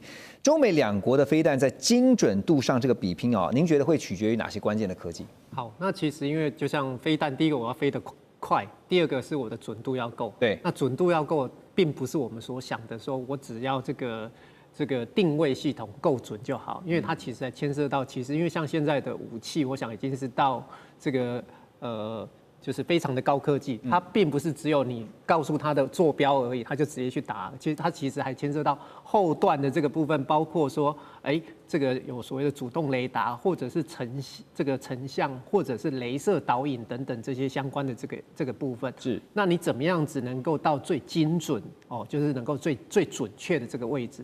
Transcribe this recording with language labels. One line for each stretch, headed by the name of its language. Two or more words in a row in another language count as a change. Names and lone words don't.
Chinese: 中美兩國的飛彈在精準度上這個比拼啊，您覺得會取決於哪些關鍵的科技？好，那其實因為就像飛彈，第一個我要飛得快，第二個是我的準度要夠。對，那準度要夠，並不是我們所想的說我只要這個定位系統夠準就好，因為它其實還牽涉到，其實因為像現在的武器，我想已經是到這個就是非常的高科技，它並不是只有你告訴它的坐標而已，它就直接去打。其實它還牽涉到後段的這個部分，包括說，這個有所謂的主動雷達，或者是成像，或者是雷射導引等等這些相關的這個部分。是。那你怎麼樣子能夠到最精準哦，就是能夠最準確的這個位置？